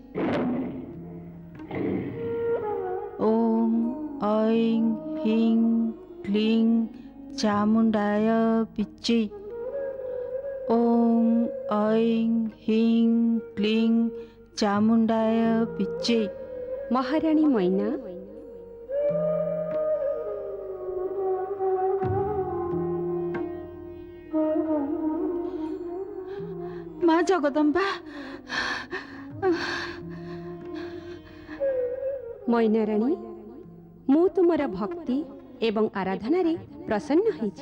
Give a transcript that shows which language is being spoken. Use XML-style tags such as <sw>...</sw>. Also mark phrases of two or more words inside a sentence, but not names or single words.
<sa>ओं ऐं हिं क्लीं चामुण्डाय विच्चे। ओं ऐं हिं क्लीं चामुण्डाय विच्चे।</sa> <or>महाराणी मैना माँ जगदम्बा, ମୈନା ରାଣୀ ମୁଁ ତୁମର ଭକ୍ତି ଏବଂ ଆରାଧନା ରେ ପ୍ରସନ୍ନ ହୋଇଛି।</or>